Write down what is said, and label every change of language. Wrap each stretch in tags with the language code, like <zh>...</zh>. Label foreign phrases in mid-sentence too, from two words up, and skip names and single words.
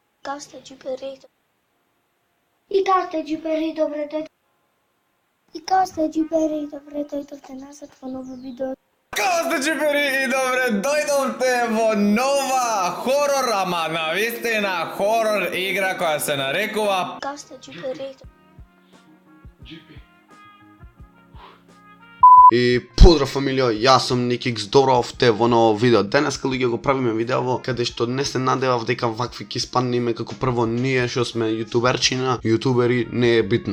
<mk>как сте, джипери? И как сте, джипери, добре дојдовте. И как сте, джипери? Добре дојдовте назад во ново видео. Као сте чипери и добре дојдовте во нова хорор, ама навистина хорор игра која се нарекува Как сте, джипери? И поздрав фамилија, јас сум Никикс, добро овте во ново видео. Денеска луѓе го правиме видео каде што не се надевав дека вакви ќе испаднеме како прво ние што сме јутуберчина, јутубери не е битно.</mk>